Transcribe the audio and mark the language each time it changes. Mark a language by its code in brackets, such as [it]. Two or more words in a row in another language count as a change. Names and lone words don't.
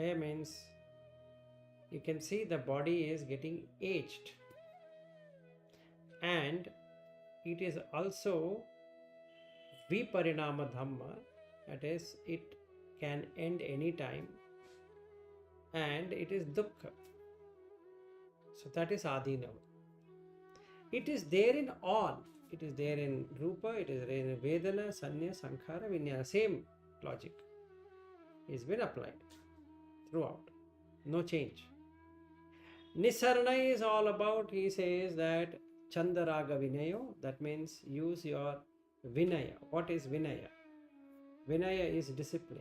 [en] Khaya means you can see the body is getting aged, and it is also [pi] viparinama dhamma, [en] that is, it can end anytime, and it is dukkha. So that is adinava. It is there in all. It is there in rupa, it is there in [pi] vedāna, sañña, sankhara, vijñāna. [en] Same logic is been applied throughout. No change. Nisarna is all about, he says that [pi] chandaraga vinayo, [en] that means use your vinaya. What is vinaya? Vinaya is discipline.